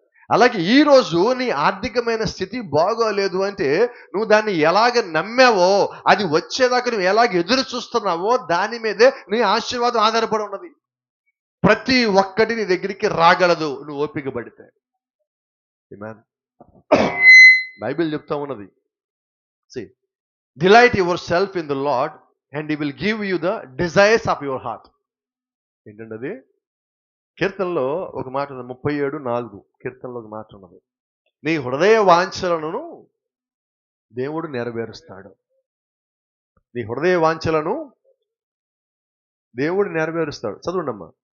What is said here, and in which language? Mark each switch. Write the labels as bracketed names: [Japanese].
[Telugu] అలాగే ఈరోజు నీ ఆర్థికమైన స్థితి బాగోలేదు అంటే నువ్వు దాన్ని ఎలాగ నమ్మావో, అది వచ్చేదాకా నువ్వు ఎలాగ ఎదురు చూస్తున్నావో దాని మీదే నీ ఆశీర్వాదం ఆధారపడి ఉన్నది. ప్రతి ఒక్కటి నీ దగ్గరికి రాగలదు నువ్వు ఓపిక పడితే. ఆమేన్. బైబిల్ చెప్తా ఉన్నది. [English] See, delight yourself in the Lord and he will give you the desires of your heart. [Telugu] ఏంటండి అది? కీర్తనలో ఒక మాట ఉంది, 37:4 కీర్తనలో ఒక మాట ఉన్నది. నీ హృదయ వాంఛలను దేవుడు నెరవేరుస్తాడు. నీ హృదయ వాంఛలను దేవుడు నెరవేరుస్తాడు. చదవండి అమ్మా.